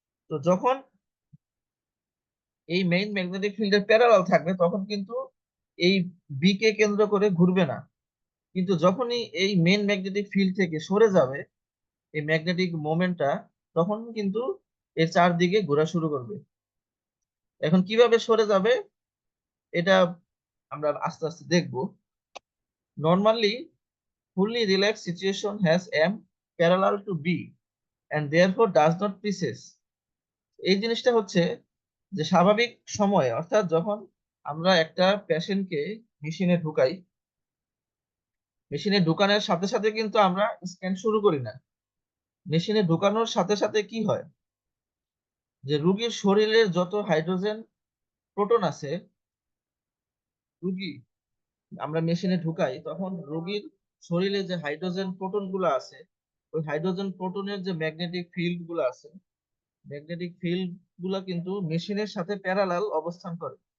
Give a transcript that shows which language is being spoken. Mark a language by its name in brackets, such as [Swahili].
[Bangla] তো যখন এই মেইন ম্যাগনেটিক ফিল্ডের প্যারালাল থাকবে, তখন কিন্তু এই বি কে কেন্দ্র করে ঘুরবে না, কিন্তু যখনই এই মেইন ম্যাগনেটিক ফিল্ড থেকে সরে যাবে এই ম্যাগনেটিক মোমেন্টটা, তখন কিন্তু এর চারদিকে ঘোরা শুরু করবে। এখন কিভাবে সরে যাবে এটা আমরা আস্তে আস্তে দেখবো। [English] Normally fully relaxed situation has M parallel to B and therefore does not pieces. [Bangla] এই জিনিসটা হচ্ছে যে স্বাভাবিক সময়ে, অর্থাৎ যখন আমরা একটা পেশেন্টকে মেশিনে ঢুকাই, মেশিনে ঢুকানোর সাথে সাথে কিন্তু আমরা স্ক্যান শুরু করি না। মেশিনে ঢুকানোর সাথে সাথে কি হয়, যে রোগীর শরীরের যত হাইড্রোজেন প্রোটন আছে, রোগী আমরা মেশিনে ঢুকাই তখন রোগীর শরীরে যে হাইড্রোজেন প্রোটন গুলো আছে, ওই হাইড্রোজেন প্রোটনের যে ম্যাগনেটিক ফিল্ড গুলো আছে, ম্যাগনেটিক ফিল্ড গুলা কিন্তু মেশিনের সাথে প্যারালাল অবস্থান করে।